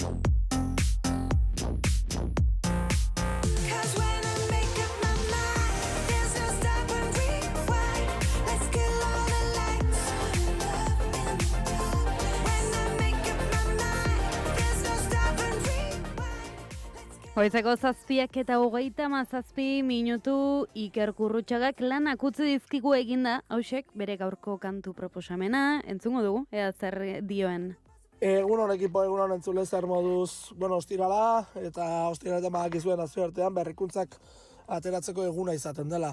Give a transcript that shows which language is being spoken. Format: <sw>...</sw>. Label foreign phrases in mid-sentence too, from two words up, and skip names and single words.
<en>'Cause when I make up my mind, there's no stop and rewind. Let's kill all the lights. Love in the dark. When I make up my mind, there's no stop and rewind.</en> <eu>Hoitzeko 7:37 Iker Kurrutxagak lanak utzi dizkigu eginda, hausek bere gaurko kantu proposamena, entzungo dugu, ea zer dioen. Egunon ekipo, egunon entzule zer moduz, ostirala, eta ostiraletan badakizuen nazioartean berrikuntzak ateratzeko eguna izaten dela.</eu>